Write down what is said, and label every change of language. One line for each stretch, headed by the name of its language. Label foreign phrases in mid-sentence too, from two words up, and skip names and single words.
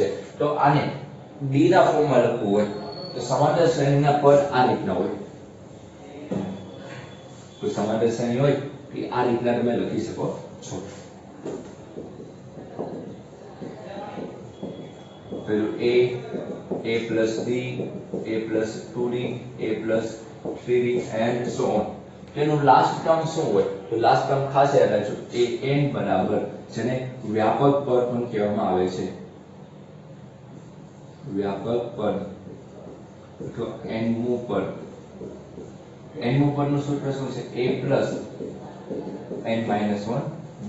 Gujarati: તો આને d ના ફોર્મમાં લખવું હોય તો સમાંતર શ્રેણીના પદ આ રીતના હોય। કોઈ સમાંતર શ્રેણી હોય કે આ રીતના તમે લખી શકો છો.
English: પેલું a plus b a plus 2d a plus 3d and so on.
Gujarati: તેનું
English: last term
Gujarati: શું હોય? તો
English: last term
Gujarati: ખાસ યાદ રાખજો, એ n બરાબર, જેને વ્યાપક પદ પણ કહેવામાં આવે છે. વ્યાપક પદ અથવા n-મું પદ. n-મું પદનું સૂત્ર શું છે?
English: a plus n minus 1 d.